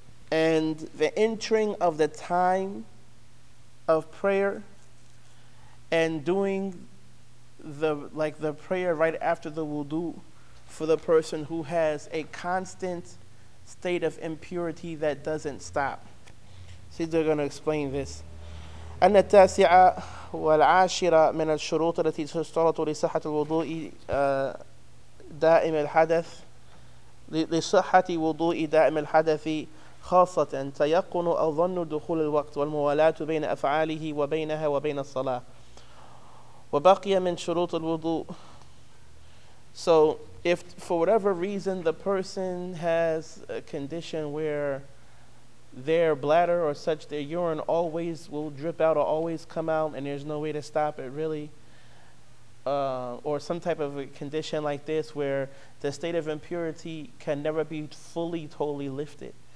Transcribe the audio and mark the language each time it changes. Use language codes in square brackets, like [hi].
[en] And the entering of the time of prayer and doing the, like the prayer right after the wudu for the person who has a constant state of impurity that doesn't stop. See, they're going to explain this. [ar] أن التاسعة والعاشرة من الشروط التي تشترط لصحة الوضوء دائم الحدث لصحة وضوء دائم الحدث خاصة تيقن أو ظن دخول الوقت والموالاة بين أفعاله وبينها وبين الصلاة وبقي من شروط الوضوء. [en] So if for whatever reason the person has a condition where their bladder or such, their urine always will drip out or always come out, and there's no way to stop it really. Or some type of a condition like this where the state of impurity can never be fully, totally lifted.